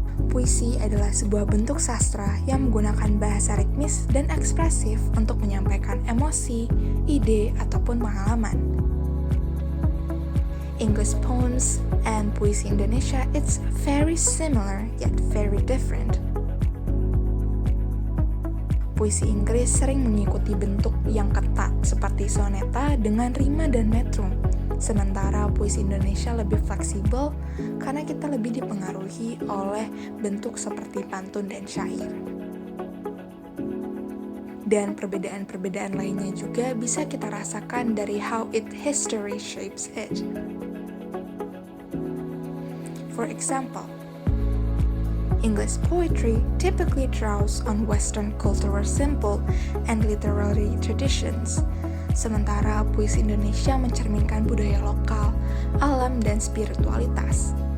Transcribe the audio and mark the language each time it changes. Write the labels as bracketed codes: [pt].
[id] Puisi adalah sebuah bentuk sastra yang menggunakan bahasa ritmis dan ekspresif untuk menyampaikan emosi, ide, ataupun pengalaman. [en] English poems and puisi Indonesia, it's very similar yet very different. [id] Puisi Inggris sering mengikuti bentuk yang ketat seperti soneta dengan rima dan metrum. Sementara puisi Indonesia lebih fleksibel karena kita lebih dipengaruhi oleh bentuk seperti pantun dan syair. Dan perbedaan-perbedaan lainnya juga bisa kita rasakan dari [en] how history shapes it. For example, English poetry typically draws on Western cultural symbol and literary traditions. [id] Sementara puisi Indonesia mencerminkan budaya lokal, alam, dan spiritualitas.